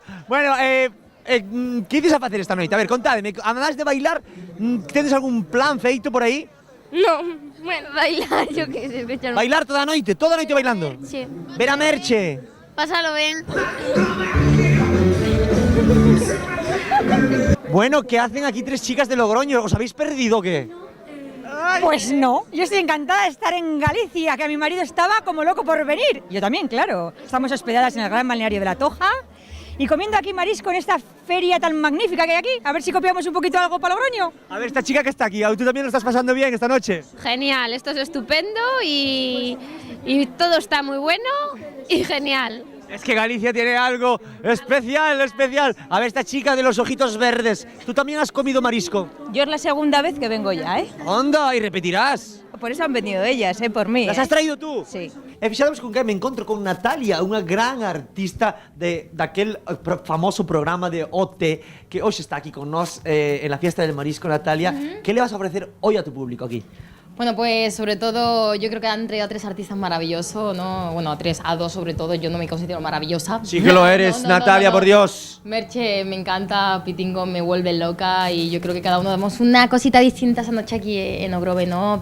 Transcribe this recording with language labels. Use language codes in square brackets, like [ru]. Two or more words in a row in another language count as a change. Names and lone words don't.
[gl] Bueno, que ides a facer esta noite? A ver, contádeme, además de bailar, tedes algún plan feito por aí? [es] No, bueno, bailar, yo que sé. [gl] Bailar toda a noite bailando? [es] Sí. Ver a Merche. [gl] Pásalo ben. [es] Bueno, ¿qué hacen aquí 3 chicas de Logroño? ¿Os habéis perdido o qué? Pues no, yo estoy encantada de estar en Galicia, que mi marido estaba como loco por venir. Yo también, claro. Estamos hospedadas en el gran balneario de La Toja y comiendo aquí marisco en esta feria tan magnífica que hay aquí. A ver si copiamos un poquito algo para Logroño. A ver, esta chica que está aquí, ¿tú también lo estás pasando bien esta noche? Genial, esto es estupendo y todo está muy bueno y genial. Es que Galicia tiene algo especial. A ver, esta chica de los ojitos verdes, ¿tú también has comido marisco? Yo es la segunda vez que vengo ya, ¿eh? ¡Anda! ¿Y repetirás? Por eso han venido ellas, por mí. ¿Las has traído tú? Sí. [gl] Fixademos con que me encontro con Natalia, unha gran artista daquel famoso programa de OT que hoxe está aquí con nós [es] en la fiesta del marisco. Natalia, ¿qué le vas a ofrecer hoy a tu público aquí? Bueno, pues sobre todo yo creo que han traído a 3 artistas maravillosos, ¿no? Bueno, a 2 sobre todo, yo no me considero maravillosa. Sí que lo eres, Natalia, por Dios. Merche me encanta, Pitingo me vuelve loca y yo creo que cada uno damos una cosita distinta esa noche aquí en Ogrove, ¿no?